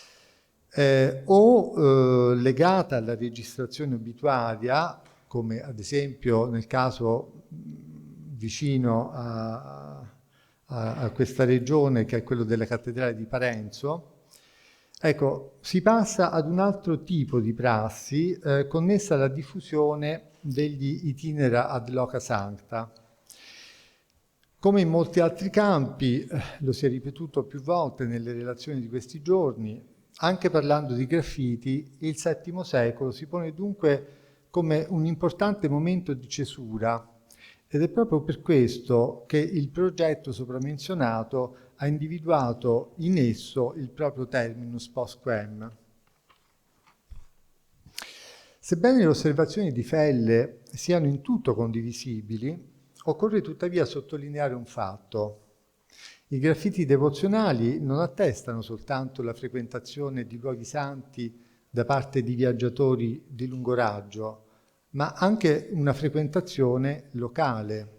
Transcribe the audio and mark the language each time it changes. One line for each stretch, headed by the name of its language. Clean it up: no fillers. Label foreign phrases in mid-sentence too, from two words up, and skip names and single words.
Italian: O legata alla registrazione obituaria, come ad esempio nel caso vicino a questa regione, che è quello della cattedrale di Parenzo. Ecco, si passa ad un altro tipo di prassi connessa alla diffusione degli
Latin: itinera ad loca sancta.
Italian: Come in molti altri campi, lo si è ripetuto più volte nelle relazioni di questi giorni, anche parlando di graffiti, il VII secolo si pone dunque come un importante momento di cesura, ed è proprio per questo che il progetto sopramenzionato ha individuato in esso il proprio
Latin: terminus post quem.
Italian: Sebbene le osservazioni di Felle siano in tutto condivisibili, occorre tuttavia sottolineare un fatto. I graffiti devozionali non attestano soltanto la frequentazione di luoghi santi da parte di viaggiatori di lungo raggio, ma anche una frequentazione locale.